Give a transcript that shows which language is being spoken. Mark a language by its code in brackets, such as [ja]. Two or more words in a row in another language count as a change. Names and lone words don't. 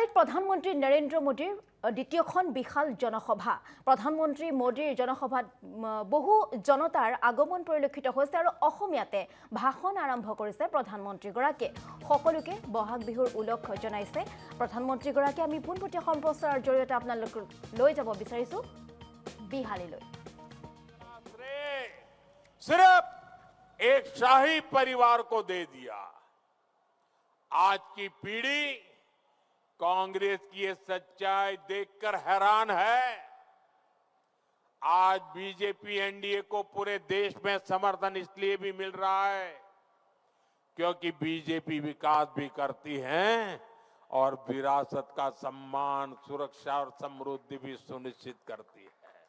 [as] প্ৰধানমন্ত্ৰী নৰেন্দ্ৰ মোদীৰ দ্বিতীয়খন বিশাল জনসভা প্ৰধানমন্ত্ৰী মোদীৰ জনসভাত বহু জনতাৰ আগমন পৰিলক্ষিত হৈছে আৰু অসমীয়াতে ভাষণ আৰম্ভ কৰিছে প্ৰধানমন্ত্ৰীগৰাকীয়ে সকলোকে বহাগ বিহুৰ উলক্ষ জনাইছে প্ৰধানমন্ত্ৰীগৰাকীয়ে আমি পোনপটীয়া সম্প্ৰচাৰৰ জৰিয়তে আপোনালোকক লৈ যাব বিচাৰিছো বিহালীলৈ [hi] सिर्फ एक शाही परिवार को दे दिया। आज की पीढ़ी कांग्रेस की ये सच्चाई देखकर हैरान है। आज बीजेपी एनडीए को पूरे देश में समर्थन इसलिए भी मिल रहा है क्योंकि बीजेपी विकास भी करती है और विरासत का सम्मान, सुरक्षा और समृद्धि भी सुनिश्चित करती है।